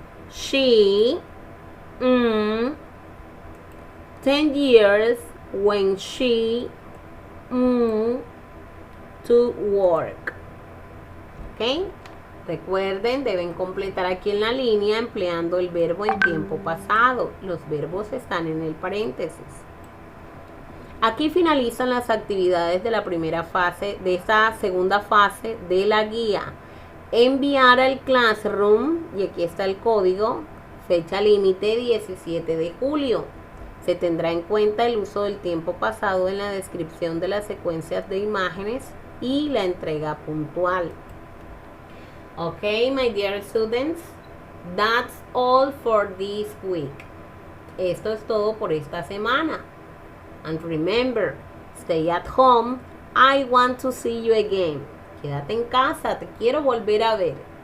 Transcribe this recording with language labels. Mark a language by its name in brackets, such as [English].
[English] She 10 years when she to work. [Spanish] ¿Ok? Recuerden, deben completar aquí en la línea empleando el verbo en tiempo pasado. Los verbos están en el paréntesis. Aquí finalizan las actividades de la primera fase, de esta segunda fase de la guía. Enviar al Classroom, y aquí está el código, fecha límite 17 de julio. Se tendrá en cuenta el uso del tiempo pasado en la descripción de las secuencias de imágenes y la entrega puntual. [English] Okay, my dear students, that's all for this week. [Spanish] Esto es todo por esta semana. [English] And remember, stay at home. I want to see you again. [Spanish] Quédate en casa, te quiero volver a ver.